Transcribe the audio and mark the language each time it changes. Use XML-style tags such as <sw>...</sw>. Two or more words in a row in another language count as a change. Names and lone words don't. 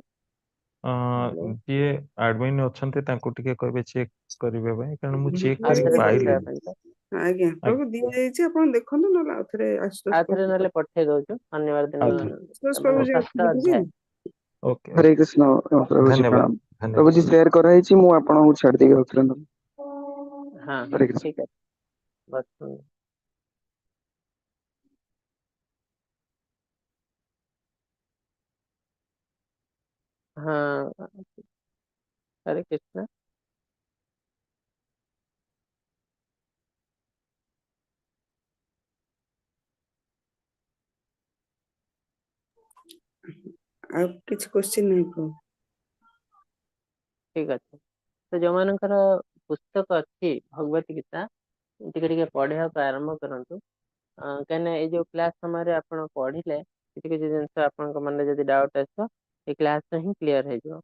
<or>ଯିଏ ଆଡମିନ୍ ଅଛନ୍ତି ତାଙ୍କୁ ଟିକେ କହିବେ ଚେକ୍ କରିବା ପାଇଁ କାରଣ ମୁଁ ଚେକ୍ କରି ଆଉଥରେ ପଠେଇବା ପାଇଲିନି। ପାଇଁ ତ ଆଜ୍ଞା ଆଜ୍ଞା ପ୍ରଭୁ ଦିଆଯାଇଛି ଆପଣ ଦେଖନ୍ତୁ ନହେଲେ ଆଉଥରେ ଆଶୁତୋଷ ଆଉଥରେ ନହେଲେ ପଠେଇ ଦଉଛୁ ଶନିବାର ଦିନ ଆଉଥରେ ଆଶୁତୋଷ ମାନେ ପ୍ରଭୁଜୀ ଷଷ୍ଠ ଅଛନ୍ତି କି? ଅଧ୍ୟାୟ ଓକେ</or> <hi>हरे</hi> <or>ଓକେ</or> <hi>कृष्ण प्रभुजी</hi> <or>ଧନ୍ୟବାଦ</or> <hi>प्रणाम।</hi> <or>ଧନ୍ୟବାଦ।</or> <hi>प्रभुजी शेयर कराई</hi> <or>ମୁଁ ଆପଣଙ୍କୁ ଛାଡି ଦେଇକି ଆଉଥରେ ନହେଲେ। ହଁ</or> <hi>हरे कृष्ण।</hi> <or>ଠିକ ଅଛି ବସ ହଁ</or> <hi>हरे कृष्ण।</hi> <or>ଆଉ କିଛି କ୍ୱେଶ୍ଚିନ୍ ନାହିଁ ପ୍ରଭୁ? ଠିକ ଅଛି ତ ଯୋଉମାନଙ୍କର ପୁସ୍ତକ ଅଛି ଭଗବତ ଗୀତା ଟିକେ ଟିକେ ପଢିବାକୁ ଆରମ୍ଭ କରନ୍ତୁ କାହିଁକିନା ଏଇ ଯୋଉ କ୍ଲାସ ସମୟରେ ଆପଣ ପଢିଲେ କିଛି କିଛି ଜିନିଷ ଆପଣଙ୍କ ମନରେ ଯଦି ଡାଉଟ ଆସିବ ଏଇ କ୍ଲାସ ହିଁ କ୍ଲିୟର ହେଇଯିବ।</or>